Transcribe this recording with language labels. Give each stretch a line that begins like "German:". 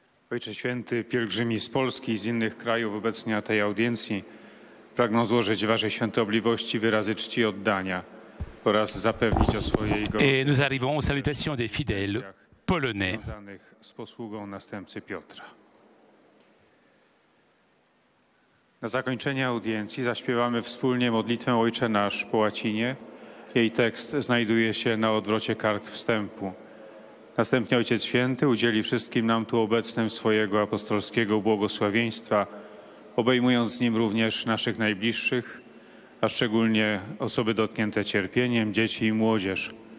Polish: Ojcze Święty, pielgrzymi z Polski i z innych krajów obecni na tej audiencji pragną złożyć Waszej Świętobliwości wyrazy czci i oddania oraz zapewnić o swojej
French: Et nous arrivons aux salutations des fidèles polonais.
Polish: związanych z posługą następcy Piotra. Na zakończenie audiencji zaśpiewamy wspólnie modlitwę Ojcze Nasz po łacinie. Jej tekst znajduje się na odwrocie kart wstępu. Następnie Ojciec Święty udzieli wszystkim nam tu obecnym swojego apostolskiego błogosławieństwa, obejmując z nim również naszych najbliższych, a szczególnie osoby dotknięte cierpieniem, dzieci i młodzież.